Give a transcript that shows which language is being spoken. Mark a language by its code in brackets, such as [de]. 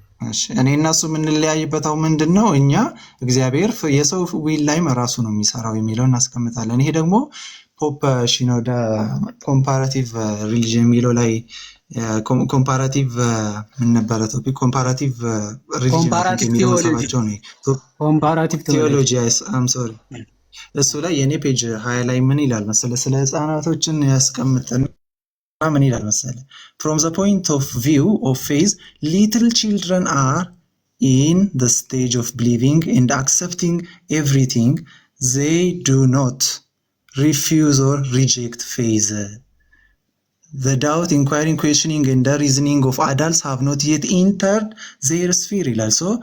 [am] እሺ እኔ እና እሱ የምንለያይበት አሁን ምንድነው እኛ እግዚአብሔር የሰው ዊል ላይ መራሱ ነው የሚሰራው የሚለውን እናስቀምጣለን። ይሄ ደግሞ ፖፕ ሽኖዳ ኮምፓራቲቭ ሪሊጅን የሚለው ላይ ኮምፓራቲቭ ምን ነበረ ቶፒክ ኮምፓራቲቭ ሪሊጅን የሚለው ሰባቸው ነው ኮምፓራቲቭ ቴዎሎጂ አም ሶሪ እሱ ላይ የኔ ፔጅ 20 ላይ ምን ይላል መሰለ ስለ ህፃናቶችን ያስቀምጠን ምን ይላል መሰለ [en] from the point of view of faith little children are in the stage of believing and accepting everything. They do not refuse or reject faith. The doubt, inquiring, questioning and the reasoning of adults have not yet entered their sphere [am] ይላል። ሶ